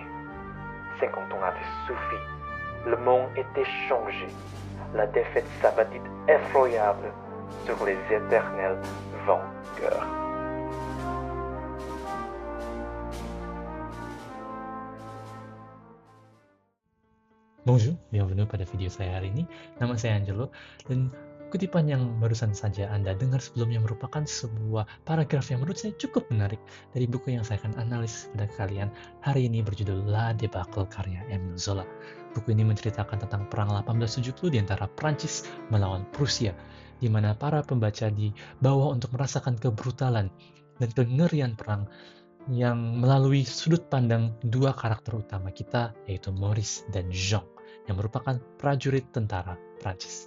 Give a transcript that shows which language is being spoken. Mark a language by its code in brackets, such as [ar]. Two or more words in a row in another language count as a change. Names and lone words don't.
[fr] 50 ans avaient suffi. Le monde était changé. La défaite s'abattit effroyable sur les éternels vainqueurs. Bonjour, bienvenue [id] pada video saya hari ini. Nama saya Angelo, dan kutipan yang barusan saja Anda dengar sebelumnya merupakan sebuah paragraf yang menurut saya cukup menarik dari buku yang saya akan analis pada kalian hari ini berjudul La Debacle karya Émile Zola. Buku ini menceritakan tentang perang 1870 di antara Prancis melawan Prusia, di mana para pembaca dibawa untuk merasakan kebrutalan dan kengerian perang yang melalui sudut pandang dua karakter utama kita, yaitu Maurice dan Jean, yang merupakan prajurit tentara Prancis.